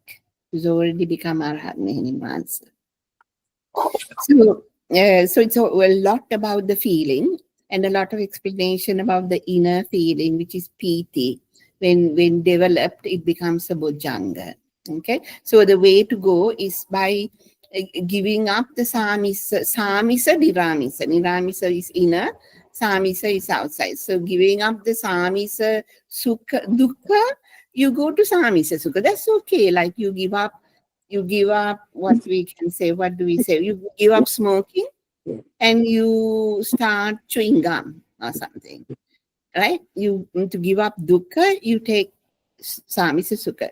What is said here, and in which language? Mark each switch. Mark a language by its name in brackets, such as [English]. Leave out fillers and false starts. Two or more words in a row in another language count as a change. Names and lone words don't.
[English] She's already become Arahat Mehenin once. So it's a lot about the feeling and a lot of explanation about the inner feeling, which is PITI. When developed, it becomes a Bojjhanga. Okay, so the way to go is by giving up the [Pali] samisa, niramisa. [English] Niramisa is inner, samisa is outside. So giving up the [Pali] samisa sukha, dukkha, [English] you go to [Pali] samisa sukha. [English] That's okay. Like you give up what we can say. What do we say? You give up smoking and you start chewing gum or something. Right? To give up dukkha, you take [Pali] samisa sukha.